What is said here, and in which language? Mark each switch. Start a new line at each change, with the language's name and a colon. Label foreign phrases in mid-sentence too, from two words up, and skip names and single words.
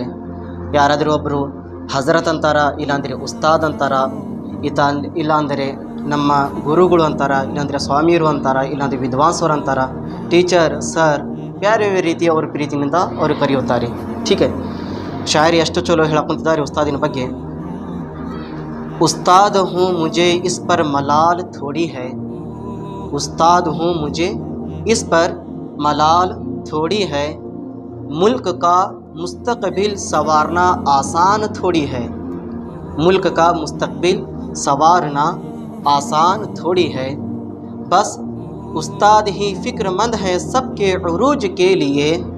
Kannada: ಯಾರಾದರೂ ಒಬ್ಬರು ಹಜರತ್ ಅಂತಾರ, ಇಲ್ಲಾಂದರೆ ಉಸ್ತಾದ್ ಅಂತಾರ, ಇಲ್ಲಾಂದರೆ ನಮ್ಮ ಗುರುಗಳು ಅಂತಾರ, ಇಲ್ಲಾಂದರೆ ಸ್ವಾಮಿಯರು ಅಂತಾರ, ಇಲ್ಲಾಂದರೆ ವಿದ್ವಾಂಸರು ಅಂತಾರ, ಟೀಚರ್, ಸರ್, ಬೇರೆ ಬೇರೆ ರೀತಿ ಅವರ ಪ್ರೀತಿನಿಂದ ಅವರು ಕರೆಯುತ್ತಾರೆ. ಟೀಕೆ ಶಾಯರಿ ಎಷ್ಟು ಚಲೋ ಹೇಳಕೊಂತಿದ್ದಾರೆ ಉಸ್ತಾದಿನ ಬಗ್ಗೆ.
Urdu: استاد ہوں مجھے اس پر ملال تھوڑی ہے، استاد ہوں مجھے اس پر ملال تھوڑی ہے، ملک کا مستقبل سنوارنا آسان تھوڑی ہے، ملک کا مستقبل سنوارنا آسان تھوڑی ہے، بس استاد ہی فکرمند ہے سب کے عروج کے لیے,